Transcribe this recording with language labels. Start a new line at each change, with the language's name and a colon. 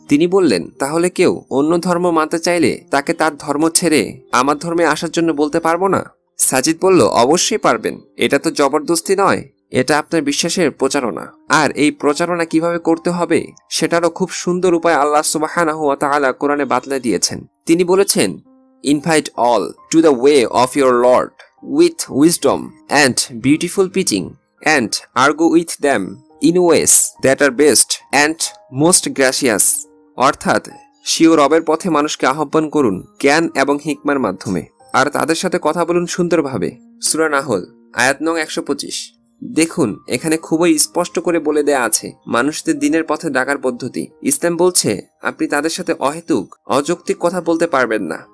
Bangla: তিনি বললেন, তাহলে কেউ অন্য ধর্ম মানতে চাইলে তাকে তার ধর্ম ছেড়ে আমার ধর্মে আসার জন্য বলতে পারবো না? সাজিদ বলল, অবশ্যই পারবেন। এটা তো জবরদস্তি নয়, এটা আপনার বিশ্বাসের প্রচারণা। আর এই প্রচারণা কিভাবে করতে হবে সেটারও খুব সুন্দর উপায় আল্লাহ সুবহানাহু ওয়া তাআলা কোরআনে বাতলে দিয়েছেন। তিনি বলেছেন,
English: invite all to the way of your Lord with wisdom and beautiful preaching, and argue with them in ways that are best and most gracious।
Bangla: অর্থাৎ স্বীয় রবের পথে মানুষকে আহ্বান করুন জ্ঞান এবং হিকমার মাধ্যমে, আর তাদের সাথে কথা বলুন সুন্দরভাবে। সূরা নাহল আয়াত নং 125। দেখুন, এখানে খুবই স্পষ্ট করে বলে দেয়া আছে মানুষদের দিনের পথে ডাকার পদ্ধতি। ইসলাম বলছে আপনি তাদের সাথে অহেতুক অযৌক্তিক কথা বলতে পারবেন না।